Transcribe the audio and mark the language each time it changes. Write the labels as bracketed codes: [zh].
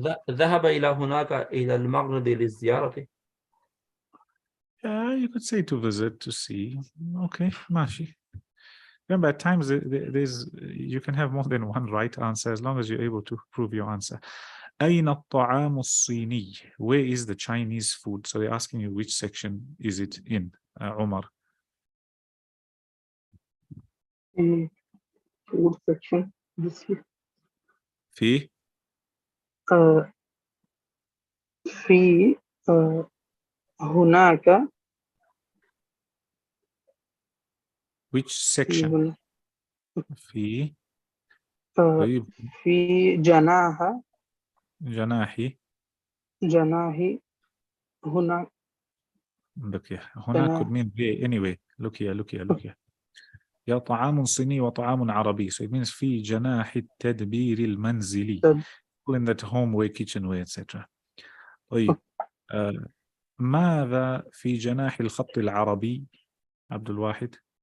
[ar] ذهب إلى هناك إلى المغرب للزيارة. [en] Yeah, you could say to visit, to see. Okay, ماشي. Remember, at times there's you can have more than one right answer as long as you're able to prove your answer. [ar] أين الطعام الصيني? [en] Where is the Chinese food? So they're asking you which section is it in, Umar? food section. This is [ar] في في هناك [en] which section? [ar] في طيب في جناح جناحي هنا [en] look here. هنا could mean there anyway. Look here. [ar] يا طعام صيني وطعام عربي. [en] So it means [ar] في جناح التدبير المنزلي. [en] In that homeware, kitchenware, etc. [ar] طيب ماذا في جناح الخط العربي عبد الواحد؟